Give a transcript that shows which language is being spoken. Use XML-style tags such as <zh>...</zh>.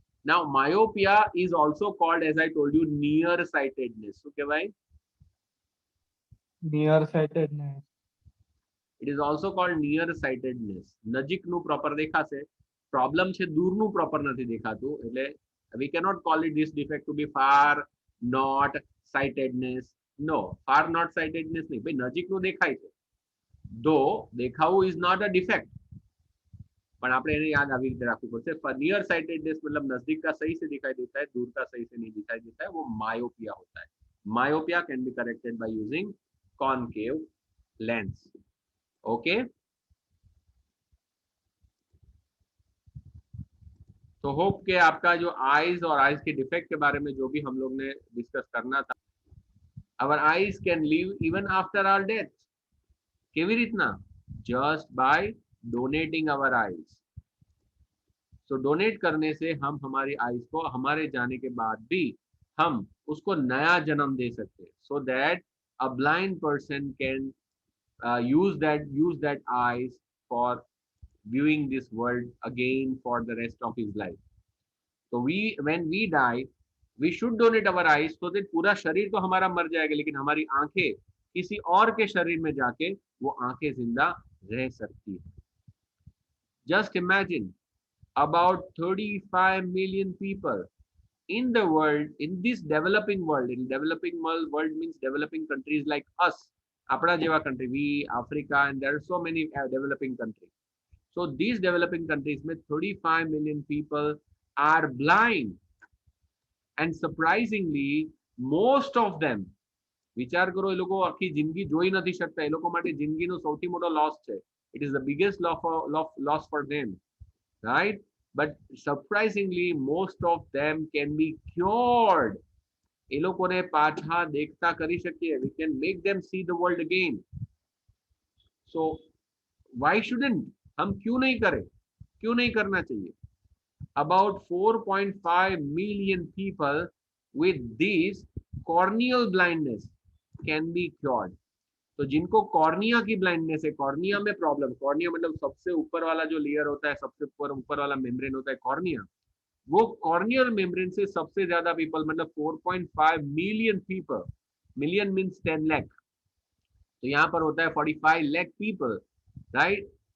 <en>Now myopia is also called, as I told you, nearsightedness.</en> <gu>શું કહેવાય?</gu> <en>nearsightedness. It is also called nearsightedness.</en> <gu>નજીકનું proper દેખાશે, problem છે દૂરનું proper નથી દેખાતું.</gu> <en>એટલે we cannot call it this defect to be far not sightedness. No, far not sightedness</en> <hi>नहीं भाई,</hi> <gu>નજીકનું દેખાય છે.</gu> <en>Though</en> <gu>દેખાવું</gu> <en>is not a defect,</en> <gu>પણ આપણે એને યાદ આવી રીતે રાખવું પડશે.</gu> <hi>नियर sightedness मतलब नजदीक का सही से दिखाई देता है, दूर का सही से नहीं दिखाई देता है, वो मायोपिया होता है.</hi> <en>Myopia can be corrected by using concave lens. Okay.</en> <hi>तो होप के आपका जो आईज और आईज के डिफेक्ट के बारे में जो भी हम लोग ने डिस्कस करना था.</hi> <en>Our eyes can live even after our death.</en> <gu>KV रीतना?</gu> <en>Just by donating our eyes.</en> <hi>So donate करने से हम हमारी आईज को हमारे जाने के बाद भी हम उसको नया जन्म दे सकते हैं.</hi> <en>So that a blind person can use that eyes for viewing this world again for the rest of his life. So when we die, we should donate our eyes so that</en> <hi>पूरा शरीर तो हमारा मर जाएगा लेकिन हमारी आंखें किसी और के शरीर में जाके वो आंखें जिंदा रह सकती है.</hi> <en>Just imagine about 35 million people in the world, in this developing world. In developing world means developing countries like us,</en> <gu>આપણા જેવા</gu> <en>country, we, Africa, and there are so many developing countries. So these developing countries में 35 million people are blind, and surprisingly most of them,</en> <gu>વિચાર કરો, એ લોકો આખી જિંદગી જોઈ નથી શકતા. એ લોકો માટે જિંદગીનો સૌથી મોટો લોસ છે.</gu> <en>It is the biggest loss for them, right? but surprisingly most of them can be cured.</en> <gu>એ લોકોને પાછા દેખતા કરી શકીએ.</gu> <en>We can make them see the world again. So why shouldn't?</en> <hi>हम क्यों नहीं करें? क्यों नहीं करना चाहिए?</hi> <en>About 4.5 million people with this corneal blindness can be cured.</en> <hi>तो जिनको कॉर्निया की ब्लाइंडनेस है, कॉर्निया में प्रॉब्लम, कॉर्निया मतलब सबसे ऊपर वाला जो लेयर होता है, सबसे ऊपर वाला मेम्ब्रेन होता है कॉर्निया, वो कॉर्नियल मेम्ब्रेन से सबसे ज्यादा पीपल, मतलब 4.5 million people, million means 10 lakh, तो यहाँ पर होता है 45 लाख पीपल, राइट?</hi>